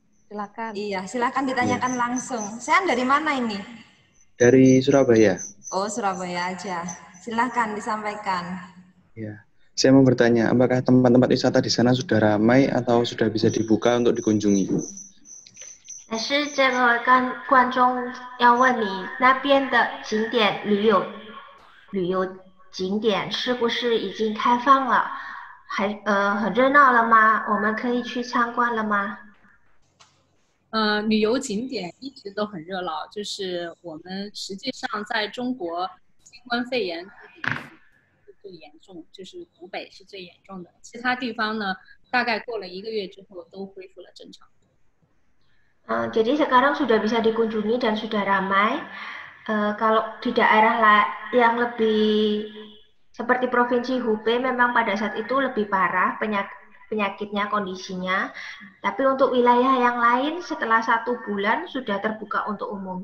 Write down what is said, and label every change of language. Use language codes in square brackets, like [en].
[id] Silakan. Iya, silakan ditanyakan langsung. Sean dari mana ini? Dari Surabaya. Oh, Surabaya aja. Silakan disampaikan. Ya. Saya mau bertanya, apakah tempat-tempat wisata di sana sudah ramai atau sudah bisa dibuka untuk dikunjungi? [zh] 但是这个观众要问你那边的景点旅游景点是不是已经开放了？很热闹了吗？我们可以去参观了吗？旅游景点一直都很热闹，就是我们实际上在中国新冠肺炎最严重，就是湖北是最严重的，其他地方呢，大概过了1个月之后都恢复了正常。 [id] Jadi sekarang sudah bisa dikunjungi dan sudah ramai. Kalau di daerah yang lebih seperti Provinsi Hubei memang pada saat itu lebih parah penyakitnya, kondisinya. Tapi untuk wilayah yang lain setelah 1 bulan sudah terbuka untuk umum.